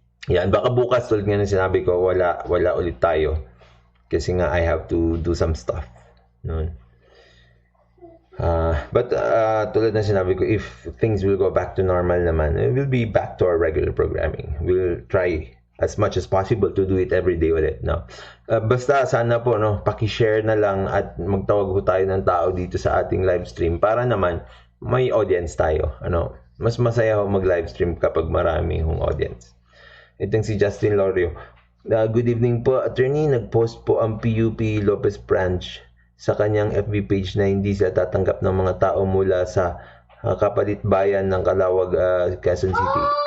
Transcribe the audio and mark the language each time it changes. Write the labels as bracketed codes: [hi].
[tl] Yan, baka bukas, tulad nga ng sinabi ko, wala ulit tayo. [en] Kasi nga, I have to do some stuff. No. But tulad na sinabi ko, if things will go back to normal naman, we'll be back to our regular programming. We'll try as much as possible to do it every day ulit, no? [tl] Basta sana po, no, paki-share na lang at magtawag po tayo ng tao dito sa ating live stream para naman may audience tayo, ano? Mas masaya ho mag-live stream kapag marami hong audience. Itong si Justin Lorio. [en] Good evening po, attorney. [tl] Nag-post po ang PUP Lopez Branch sa kanyang FB page na hindi siya tatanggap ng mga tao mula sa kapalit bayan ng Calawag, Quezon City.